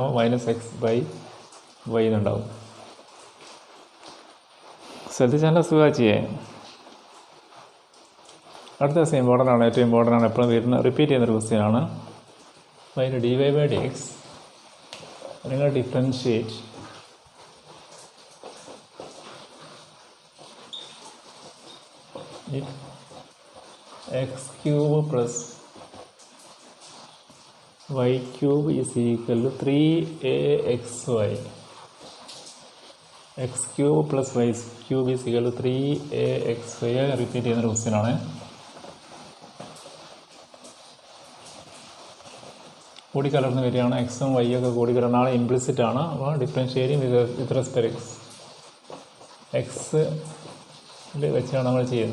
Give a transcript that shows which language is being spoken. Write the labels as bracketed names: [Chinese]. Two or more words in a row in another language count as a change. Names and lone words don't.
[Malayalam] -x/y എന്നുണ്ടാവും. ശ്രദ്ധിച്ചാൽ സുഖം ചെയ്യേ. അടുത്ത ദിവസം ഇമ്പോർട്ടൻ്റ് ആണ്, ഏറ്റവും ഇമ്പോർട്ടൻ്റ് ആണ്, എപ്പോഴും റിപ്പീറ്റ് ചെയ്യുന്നൊരു ക്വസ്റ്റ്യൻ ആണ്. അപ്പോൾ അതിന് dy/dx നിങ്ങൾ ഡിഫറൻഷിയേറ്റ് x³ + y³ = 3axy. x³ + y³ = 3axy റിപ്പീറ്റ് ചെയ്യുന്നൊരു ക്വസ്റ്റ്യൻ ആണ്. കൂടിക്കലർന്ന് വരികയാണ്. എക്സും വൈ ഒക്കെ കൂടിക്കലർന്നാണ്, ഇംപ്ലിസിറ്റ് ആണ്. അപ്പോൾ [English] differentiating with respect x [Malayalam] വെച്ചാണ് നമ്മൾ ചെയ്യുന്നത്.